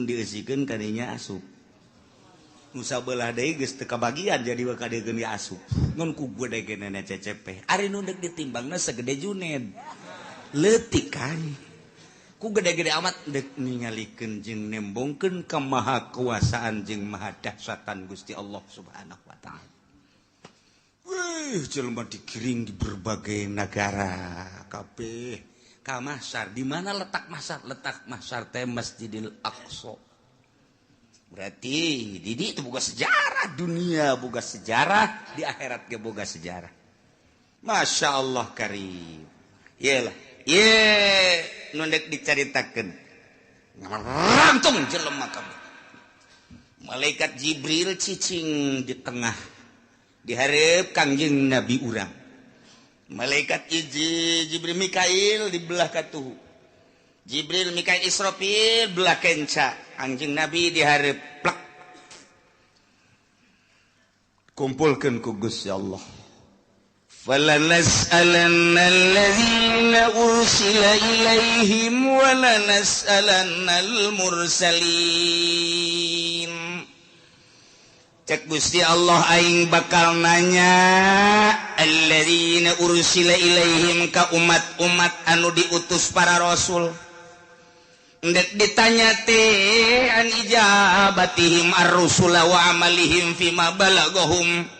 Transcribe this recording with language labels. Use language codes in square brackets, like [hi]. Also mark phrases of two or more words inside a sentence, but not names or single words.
[su] dieusikeun kadinya asup nu sabelah deui geus teu kabagian jadi kadegeun asup ngun ku gedegeunana cecepeh ari nu deuk ditimbangna segede Juned leutik kan ku gede-gede amat dek ningalikeun jeung nembongkeun ka maha kuasaan jeung maha dahsyatan Gusti Allah [ar] سبحانه وتعالى. [su] Wih, jelema dikiring di berbagai negara kabeh ka mahsyar. [id] Di mana letak mahsyar? [su] Letak mahsyar teh Masjidil Aqsa. Berarti di dieu itu boga sejarah, dunia boga sejarah, di akhirat ge boga sejarah. [ar] ما شاء الله كريم. [su] Yelah, nu dek dicaritakeun langsung jelema kabeh. Malaikat Jibril cicing di tengah di hareup Kangjeng Nabi urang. Malaikat Jibril Mikail di belah katuhu. Jibril Mikail Israfil belah kenca. Kangjeng Nabi di hareup plek. Kumpulkeun ku Gusti Allah. [ar] فَلَنَسْأَلَنَّ الَّذِينَ أُرْسِلَ إِلَيْهِمْ وَلَنَسْأَلَنَّ الْمُرْسَلِينَ. [su] Cek Gusti Allah aing bakal nanya [ar] الذين أرسل إليهم [su] ka umat-umat anu diutus para rasul. Ndek ditanya teh [ar] عن إجابتهم الرسل وأعمالهم فيما بلغهم.